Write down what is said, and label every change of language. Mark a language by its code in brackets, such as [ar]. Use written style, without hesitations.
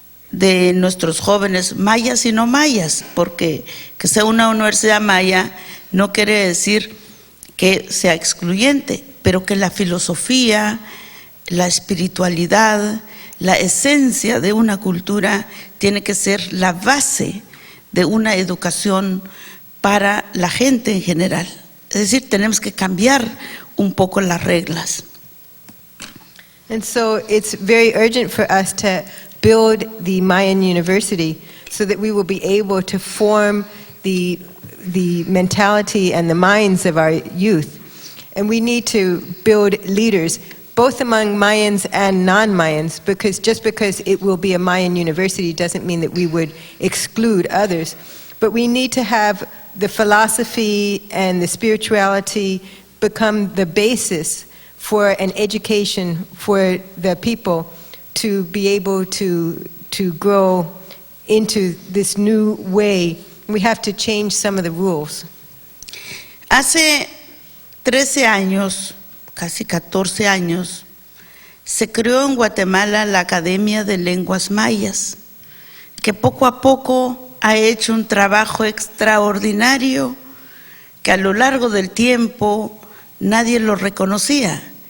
[es] de nuestros jóvenes mayas y no mayas, porque que sea una universidad maya no quiere decir que sea excluyente, pero que la filosofía, la espiritualidad, la esencia de una cultura tiene que ser la base de una educación para la gente en general. Es decir, tenemos que cambiar un poco las reglas. [en] And so it's very urgent for us to build the Mayan University so that we will be able to form the mentality and the minds of our youth. And we need to build leaders, both among Mayans and non-Mayans, because just because it will be a Mayan university doesn't mean that we would exclude others. But we need to have the philosophy and the spirituality become the basis for an education for the people to be able to grow into this new way. We have to change some of the rules. [es] Hace 13 años, casi 14 años, se creó en Guatemala la Academia de Lenguas Mayas, que poco a poco ha hecho un trabajo extraordinario que a lo largo del tiempo nadie lo reconocía,